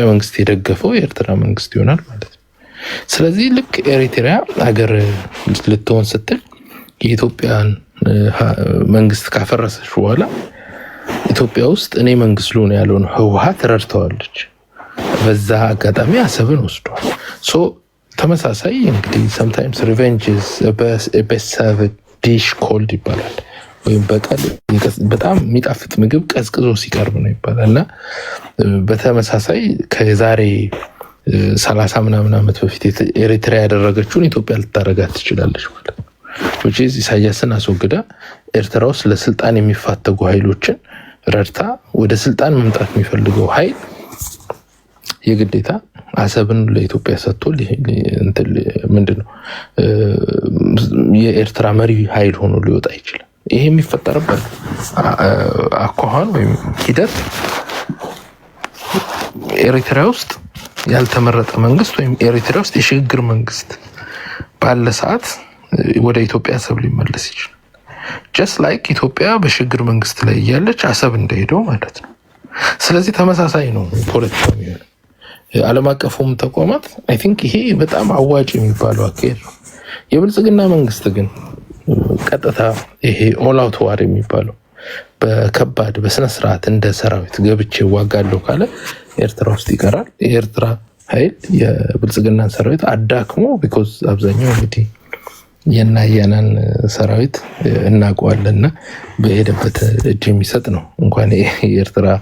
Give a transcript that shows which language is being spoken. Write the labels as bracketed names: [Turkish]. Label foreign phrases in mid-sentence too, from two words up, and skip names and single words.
[Amharic] መንግስት የደገፈው የኤርትራ መንግስት ይሆናል ማለት ነው። ስለዚህ ልክ ኤሪትሪያ ሀገር ልትሆን ስትል የኢትዮጵያን መንግስት ካፈረሰች በኋላ ኢትዮጵያ ውስጥ እኔ መንግስት ልሆን ያለውን ህወሓት ረድተዋለች። በዛ አጋጣሚ አሰብን ወስዷል። ሶ ተመሳሳይ እንግዲህ [English] sometimes revenge is a best served dish cold [Amharic] ይባላል። ወይም በቀል በጣም የሚጣፍጥ ምግብ ቀዝቅዞ ሲቀርብ ነው ይባላል። እና በተመሳሳይ ከዛሬ 30 ምናምን ዓመት በፊት ኤሪትራ ያደረገችውን ኢትዮጵያ ልታረጋት ትችላለች ማለት ነው። [English] which is [Amharic] ኢሳያስን አስወግዳ ኤርትራ ውስጥ ለስልጣን የሚፋተጉ ኃይሎችን ረድታ ወደ ስልጣን መምጣት የሚፈልገው ኃይል የግዴታ አሰብን ለኢትዮጵያ ሰጥቶ ምንድነው የኤርትራ መሪ ኃይል ሆኖ ሊወጣ ይችላል። ይሄ የሚፈጠርበት አኳኋን ወይም ሂደት ኤሪትራ ውስጥ ያልተመረጠ መንግስት ወይም ኤሪትራ ውስጥ የሽግግር መንግስት ባለ ሰዓት ወደ ኢትዮጵያ አሰብ ሊመለስ ይችላል። [English] just like [Amharic] ኢትዮጵያ በሽግግር መንግስት ላይ ያለች አሰብ እንደሄደው ማለት ነው። ስለዚህ ተመሳሳይ ነው ፖለቲካው የሚሆነው። ዓለም አቀፉም ተቋማት [English] I think [Amharic] ይሄ በጣም አዋጭ የሚባለው አካሄድ ነው። የብልጽግና መንግስት ግን ቀጥታ ይሄ [English] all out war [Amharic] የሚባለው በከባድ በስነ ስርዓት እንደ ሰራዊት ገብቼ ዋጋለሁ ካለ ኤርትራ ውስጥ ይቀራል። የኤርትራ ኃይል የብልጽግናን ሰራዊት አዳክሞ ቢኮዝ አብዛኛው እንግዲህ የናያናን ሰራዊት እናውቀዋለንና በሄደበት እጅ የሚሰጥ ነው እንኳን የኤርትራ